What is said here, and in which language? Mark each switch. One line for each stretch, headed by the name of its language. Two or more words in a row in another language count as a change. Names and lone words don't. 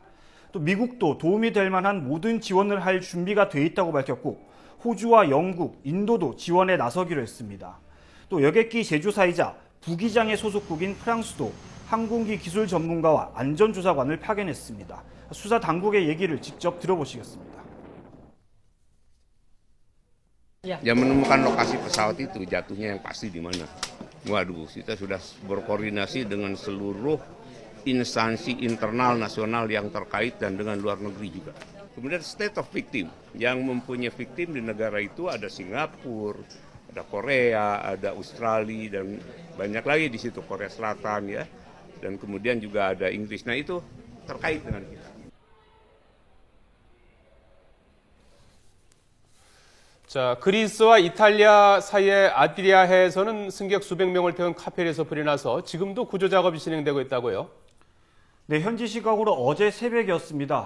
Korean: 또 미국도 도움이 될 만한 모든 지원을 할 준비가 돼 있다고 밝혔고 호주와 영국, 인도도 지원에 나서기로 했습니다. 또 여객기 제조사이자 부기장의 소속국인 프랑스도 항공기 기술 전문가와 안전조사관을 파견했습니다. 수사 당국의 얘기를 직접 들어보시겠습니다.
Indonesian: Ya menemukan lokasi pesawat itu jatuhnya yang pasti di mana. Waduh, kita sudah berkoordinasi dengan seluruh instansi internal nasional yang terkait dan dengan luar negeri juga. Kemudian
English: state of victim,
Indonesian: yang mempunyai victim di negara itu ada Singapura, ada Korea, ada Australia, dan banyak lagi di situ, Korea Selatan ya, dan kemudian juga ada Inggris. Nah itu terkait dengan kita.
Korean: 자, 그리스와 이탈리아 사이의 아드리아해에서는 승객 수백 명을 태운 카페에서 불이 나서 지금도 구조 작업이 진행되고 있다고요? 네, 현지 시각으로 어제 새벽이었습니다.